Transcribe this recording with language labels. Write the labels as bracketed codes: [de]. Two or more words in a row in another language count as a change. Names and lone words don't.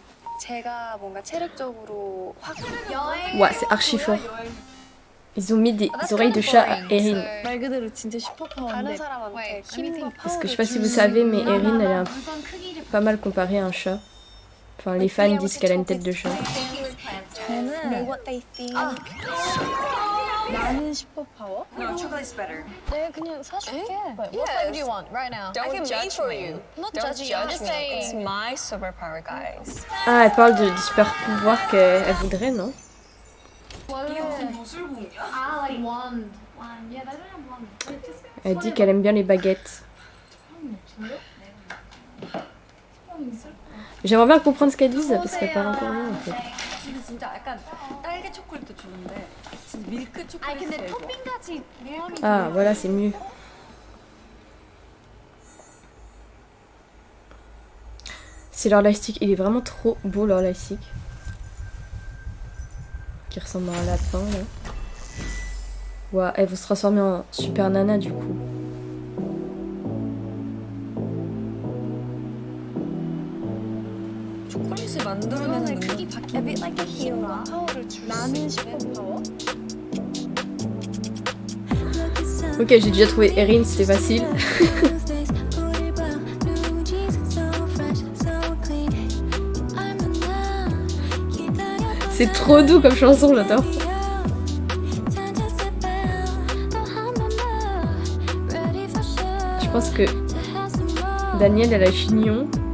[fr] Ouais, c'est archi fort. Ils ont mis des oreilles de chat à Erin. Parce que je sais pas si vous savez, mais Erin elle est pas mal comparée à un chat. Enfin, les fans disent qu'elle a une tête de chat. [ko] 나는 슈퍼파워? [en] No, chocolate's better. [ko] 네, 그냥 사줄게. [en] What flavor do you want right now? Don't judge me. Not Don't judging, I'm judge just me. saying. It's my superpower, guys. [fr] Ah, elle parle du super pouvoir qu'elle voudrait, non? [ko] 이게 무슨 무술봉이야? [en] Ah, like wand. Yeah, that's what I want. [fr] Elle dit qu'elle aime bien les baguettes. J'aimerais bien comprendre ce qu'elle dit parce qu'elle parle encore rien en fait. [ko] 근데 진짜 약간 딸기 초콜릿도 좋은데 진짜 밀크 아니 초콜릿 근데 토핑같이 모양이 [fr] Ah, voilà, c'est mieux. C'est leur lightstick. Il est vraiment trop beau leur lightstick. Qui ressemble à un lapin là. Ouah, elles vont se transformer en super nana du coup. [ko] 초콜릿을 만들어내는 크기 능력. [en] A bit like a hero. [ko] 파워를 줄 수 나는 있는. 슈퍼파워? [fr] Ok, j'ai déjà trouvé Erin, c'était facile. C'est trop doux comme chanson, j'adore. Je pense que Danielle elle a chignon.